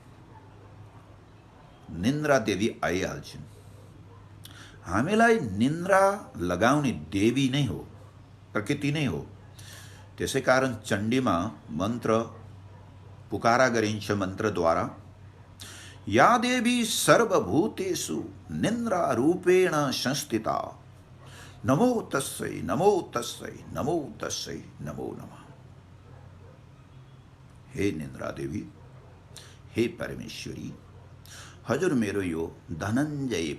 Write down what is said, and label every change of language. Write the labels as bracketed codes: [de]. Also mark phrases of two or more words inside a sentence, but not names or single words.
[ne] निन्द्रा देवी आइहाल्छिन्। हामीलाई निन्द्रा लगाउने देवी नै हो, प्रकृति नै हो। त्यसै कारण चण्डीमा मन्त्र पुकारा गरिन्छ मन्त्रद्वारा, [sa] या देवी सर्वभूतेषु निन्द्रा रूपेण संस्थिता नमो तस्यै नमो तस्यै नमो तस्यै नमो नमः। [ne] हे निन्द्रा देवी, हे परमेश्वरी, हजुर मेरो यो धनञ्जय